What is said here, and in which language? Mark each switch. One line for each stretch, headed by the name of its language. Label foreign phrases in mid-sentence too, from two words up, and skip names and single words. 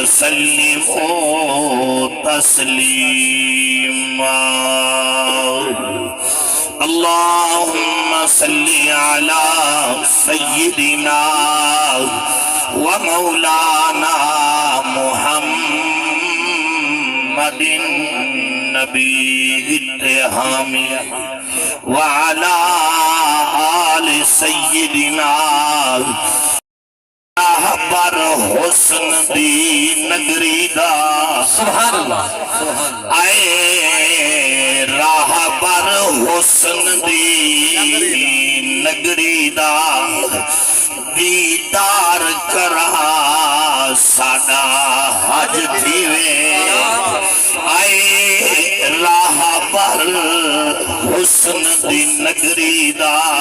Arabic: وسلموا تسليما اللهم صل على سيدنا ومولانا محمد نبي التهامي وعلى آل سيدنا
Saraiki: راہبر حسن دی نگری دا
Arabic: سبحان اللہ
Saraiki: اے راہبر حسن دی نگری دا دیدار کرا ساڈا حج تھیوے اے راہبر حسن دی نگری دا